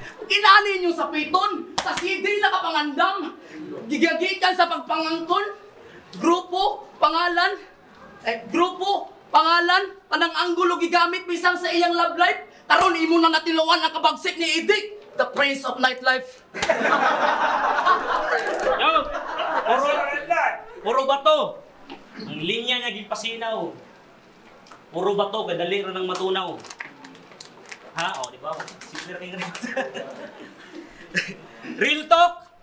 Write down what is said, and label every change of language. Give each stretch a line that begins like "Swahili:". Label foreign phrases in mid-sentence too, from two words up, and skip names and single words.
Cebuano: Ug inani inyong sapiton, sa C D nakapangandam. Gigagikan sa pagpangangkon, grupo, pangalan, eh, grupo, pangalan, panang anggulo gigamit bisan sa iyang
English: love life.
Cebuano: Karon imo na natilawan ang kabagsik ni Idik,
English: the prince of nightlife.
Cebuano: Yo! Puro, puro bato. Ang linya niya gipasinaw. Puro bato, kadali ra nang matunaw. Ha? O, di ba? Simple ra kay
English: Real talk.